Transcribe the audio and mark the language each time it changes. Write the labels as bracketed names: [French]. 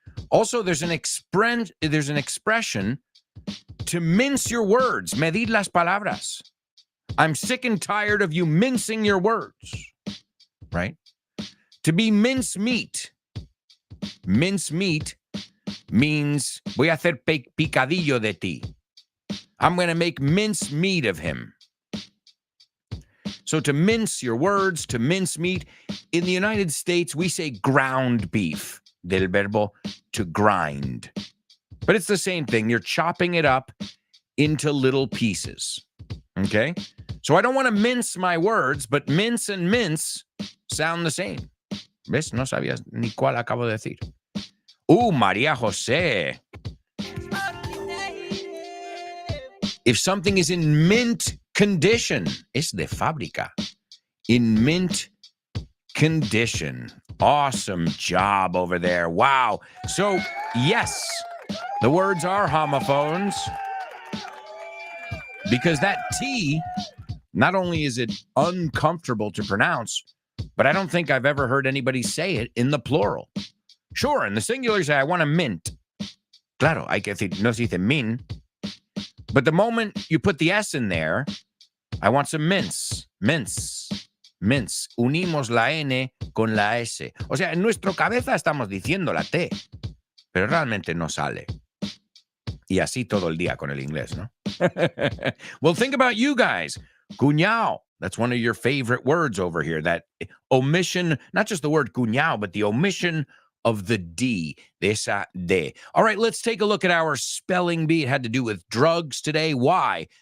[English] Also, there's an expression to mince your words. [Spanish] Medir las palabras. [English] I'm sick and tired of you mincing your words. Right? To be mincemeat. Mincemeat means [Spanish] voy a hacer picadillo de ti. [English] I'm going to make mincemeat of him. So to mince your words, to mince meat, in the United States, we say ground beef, [Spanish] del verbo [English] to grind. But it's the same thing. You're chopping it up into little pieces. Okay? So I don't want to mince my words, but mince and mince sound the same. [Spanish] ¿Ves? No sabías ni cuál acabo de decir. María José. [English] If something is in mint condition, [Spanish] es de fábrica. [English] In mint condition. Awesome job over there. Wow. So, yes, the words are homophones because that T, not only is it uncomfortable to pronounce, but I don't think I've ever heard anybody say it in the plural. Sure, in the singular, say, I want a mint. [Spanish] Claro, hay que decir, no se dice min. [English] But the moment you put the S in there, I want some mince. [Spanish] Mince. Mince. Unimos la N con la S. O sea, en nuestra cabeza estamos diciendo la T, pero realmente no sale. Y así todo el día con el inglés, ¿no? [English] Well, think about you guys. Cuñao. That's one of your favorite words over here. That omission, not just the word cuñao, but the omission of the D. [Spanish] De esa D. [English] All right, let's take a look at our spelling bee. It had to do with drugs today. Why?